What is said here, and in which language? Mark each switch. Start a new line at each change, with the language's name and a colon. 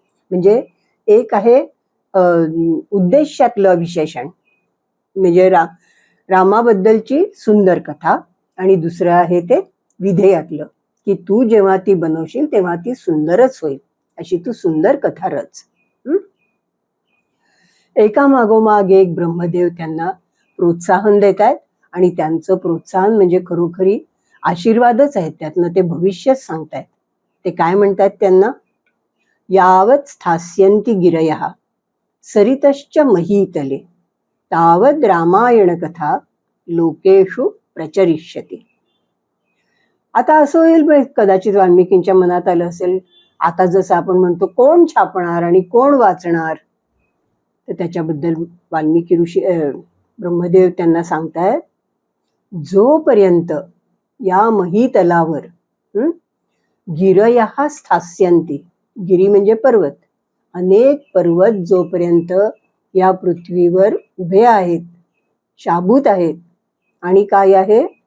Marathi: म्हणजे एक आहे उद्देशातलं विशेषण, म्हणजे रामाबद्दलची सुंदर कथा, आणि दुसरं आहे ते विधेयातलं, की तू जेव्हा ती बनवशील तेव्हा ती सुंदरच होईल, अशी तू सुंदर कथा रच. एका मागोमाग एक ब्रह्मदेव त्यांना प्रोत्साहन देत आहेत, आणि त्यांचं प्रोत्साहन म्हणजे खरोखरी आशीर्वादच आहेत, त्यातनं ते भविष्यच सांगतायत. ते काय म्हणतात त्यांना?
Sanskrit: यावत स्थास्यन्ति गिरयः सरितश्च महीतले तावद रामायण कथा लोकेषु प्रचरिष्यति.
Marathi: आता असं होईल, कदाचित वाल्मिकींच्या मनात आलं असेल, आता जसं आपण म्हणतो कोण छापणार आणि कोण वाचणार, तर त्याच्याबद्दल वाल्मिकी ऋषी ब्रह्मदेव त्यांना सांगतायत, जोपर्यंत या महीतलावर
Sanskrit: गिरयः स्थास्यन्ति,
Marathi: गिरी म्हणजे पर्वत, अनेक पर्वत जोपर्यंत या पृथ्वीवर उभे आहेत, शाबूत आहेत, आणि काय आहे?